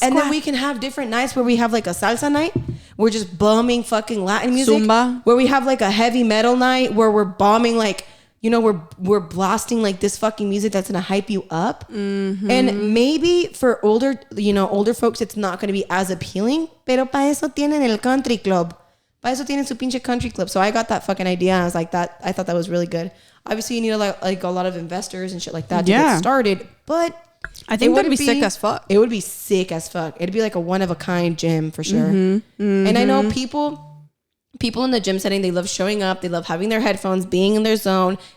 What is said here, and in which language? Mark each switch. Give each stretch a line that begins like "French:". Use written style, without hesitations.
English: And then we can have different nights where we have like a salsa night. We're just bombing fucking Latin music. Zumba. Where we have like a heavy metal night where we're bombing like, you know, we're blasting like this fucking music that's going to hype you up. Mm-hmm. And maybe for older folks, it's not going to be as appealing.
Spanish: Pero para eso tienen el country club. Para eso tienen su pinche country club.
English: So I got that fucking idea. And I was like, I thought that was really good. Obviously, you need like a lot of investors and shit like that to get started. But I think that'd be sick as fuck. It would be sick as fuck. It'd be like a one-of-a-kind gym for sure. Mm-hmm. Mm-hmm. And I know people in the gym setting, they love showing up. They love having their headphones, being in their zone.